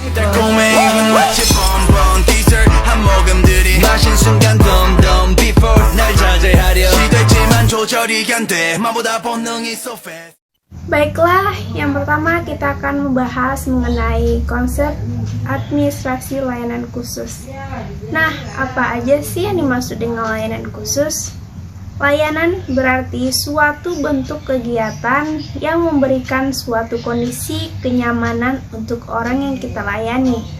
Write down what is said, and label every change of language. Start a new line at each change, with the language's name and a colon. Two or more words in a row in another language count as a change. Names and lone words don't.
Korean: 달콤해 마치
English: bonbon dessert
Korean: 한 모금들이 마신 순간 덤덤 before 날 자제하려 시도했지만 조절이 안 돼 마보다 본능이
English: so fast.
Indonesian: Baiklah, yang pertama kita akan membahas mengenai konsep administrasi layanan khusus. Nah, apa aja sih yang dimaksud dengan layanan khusus? Layanan berarti suatu bentuk kegiatan yang memberikan suatu kondisi kenyamanan untuk orang yang kita layani.